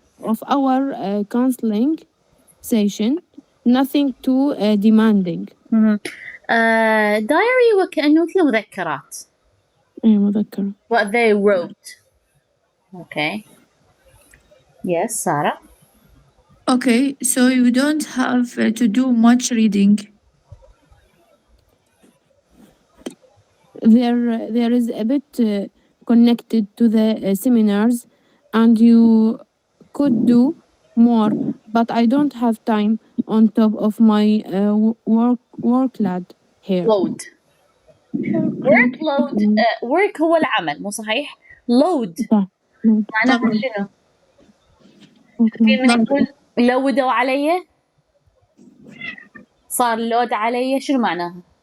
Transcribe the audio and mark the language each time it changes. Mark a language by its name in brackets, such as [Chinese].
[English] of our counseling session. Nothing too demanding. [Arabic] diary وكأنه مثل مذكرات. مذكرة. [English] What they wrote. Okay. Yes, Sarah. Okay, so you don't have to do much reading. There is a bit connected to the seminars, and you could do more, but I don't have time on top of my workload here. load. [Arabic] workload work هو العمل مو صحيح؟ load صح. معناها طبعا. شنو؟ في من يقول لودوا علي، صار لود علي، شنو معناها؟